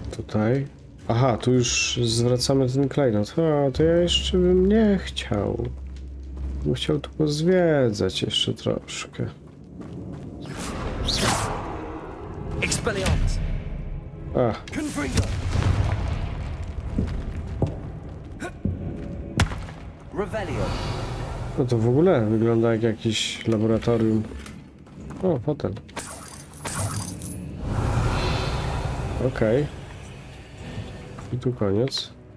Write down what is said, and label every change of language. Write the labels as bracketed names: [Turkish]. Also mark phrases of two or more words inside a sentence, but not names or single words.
[Polish] tutaj? Aha, tu już zwracamy ten klejnot. O, to ja jeszcze bym nie chciał. Bym chciał tu pozwiedzać jeszcze troszkę. Expelliarmus! Ach, Confringo! Revelio! no to w ogóle wygląda jak jakieś laboratorium. O, fotel. Okej. I tu koniec.